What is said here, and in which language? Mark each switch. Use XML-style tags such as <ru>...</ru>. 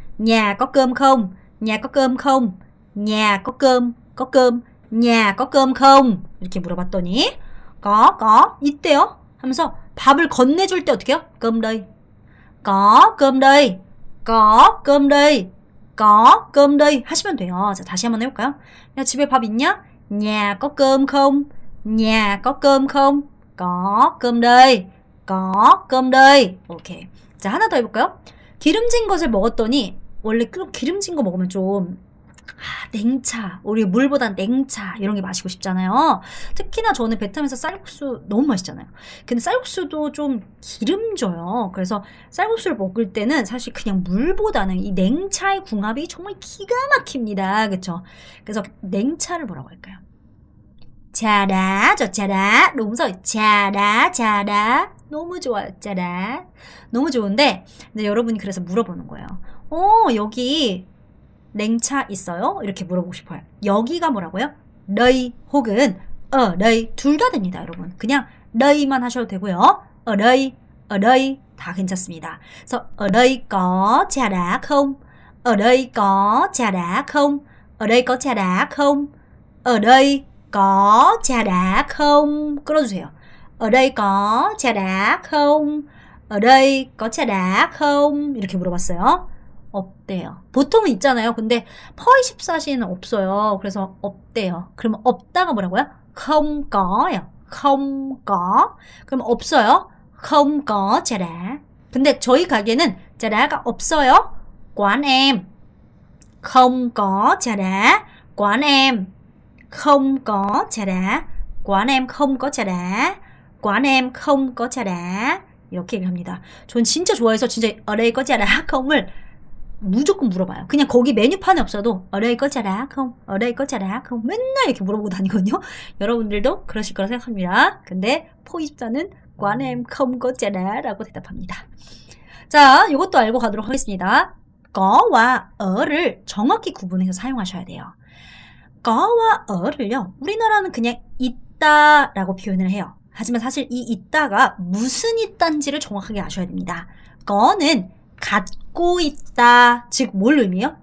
<vi>nhà có cơm không? nhà có cơm không? nhà có cơm, nhà có cơm không?</vi> <ko>이렇게 물어봤더니 có 있대요 하면서 밥을 건네줄 때 어떻게 해요?</ko> <vi>cơm đây cơm đây cơm đây cơm đây</vi> <ko>하시면 돼요. 자, 다시 한번 해볼까요? 야, 집에 밥 있냐?</ko> <vi>nhà có cơm không? nhà có cơm không? có cơm đây cơm đây 오케이.</vi> <ko>자, 하나 더 해볼까요? 기름진 것을 먹었더니 원래 기름진 거 먹으면 좀 냉차, 우리 물보단 냉차 이런 게 마시고 싶잖아요. 특히나 저는 베트남에서 쌀국수 너무 맛있잖아요. 근데 쌀국수도 좀 기름져요. 그래서 쌀국수를 먹을 때는 사실 그냥 물보다는 이 냉차의 궁합이 정말 기가 막힙니다. 그쵸? 그래서 냉차를 뭐라고 할까요? 짜다, 짜다. 동사 짜다. 너무 좋아요. 짜다. 너무 좋은데 근데 여러분이 그래서 물어보는 거예요. 여기 냉차 있어요? 이렇게 물어보고 싶어요. 여기가 뭐라고요? đây 혹은 đây 둘 다 됩니다, 여러분. 그냥 day만 하셔도 되고요. ở đây 다 괜찮습니다.</ko> <vi>그래서 ở đây có trà đá không? ở đây có trà đá không? ở đây có trà đá không? ở đây có trà đá không?</vi> <ko>끌어주세요.</ko> <vi>ở đây có trà đá không? ở đây có trà đá không?</vi> <ko>이렇게 물어봤어요. 없대요. 보통은 있잖아요. 근데 퍼24시에는 없어요. 그래서 없대요. 그러면 없다가 뭐라고요?</ko> <vi>không co요. không có.</vi> <ko>그럼 없어요.</ko> <vi>không có trà đá.</vi> <ko>근데 저희 가게는 trà đá가 없어요.</ko> <vi>quán em không có trà đá. quán em không có trà đá. quán em không có trà đá. quán em không có trà đá.</vi> <ko>이렇게 얘기합니다. 전 진짜 좋아해서 진짜</ko> <vi>ở đây có trà đá không?</vi> <ko>을 무조건 물어봐요. 그냥 거기 메뉴판에 없어도</ko> <vi>ở đây có trà đá không? ở đây có trà đá không?</vi> <ko>맨날 이렇게 물어보고 다니거든요. 여러분들도 그러실 거라 생각합니다. 근데 포24는</ko> <vi>quán em không có trà đá</vi> <ko>라고 대답합니다. 자, 이것도 알고 가도록 하겠습니다. 거와 어를 정확히 구분해서 사용하셔야 돼요. 거와 어를요. 우리나라는 그냥 있다 라고 표현을 해요. 하지만 사실 이 있다가 무슨 있다인지를 정확하게 아셔야 됩니다. 거는 갖고 있다. 즉 뭘 의미해요?</ko>